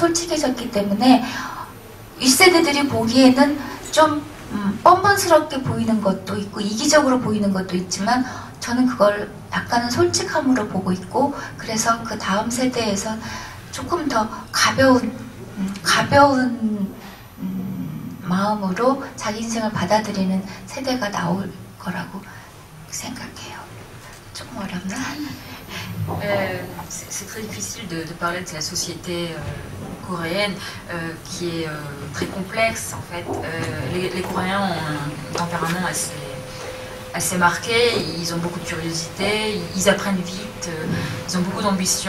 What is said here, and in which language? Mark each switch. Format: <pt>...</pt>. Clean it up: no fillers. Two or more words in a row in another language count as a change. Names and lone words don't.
<ko>솔직해졌기 때문에 윗세대들이 보기에는 좀 뻔뻔스럽게 보이는 것도 있고 이기적으로 보이는 것도 있지만 저는 그걸 약간은 솔직함으로 보고 있고 그래서 그 다음 세대에서 조금 더 가벼운 마음으로 자기 인생을 받아들이는 세대가 나올 거라고 생각해요. 조금 어렵나?</ko> <fr>C'est très difficile de parler de la société coréenne qui est très complexe en fait. Les Coréens ont un tempérament assez marqué, ils ont beaucoup de curiosité, ils apprennent vite, ils ont beaucoup d'ambition.</fr>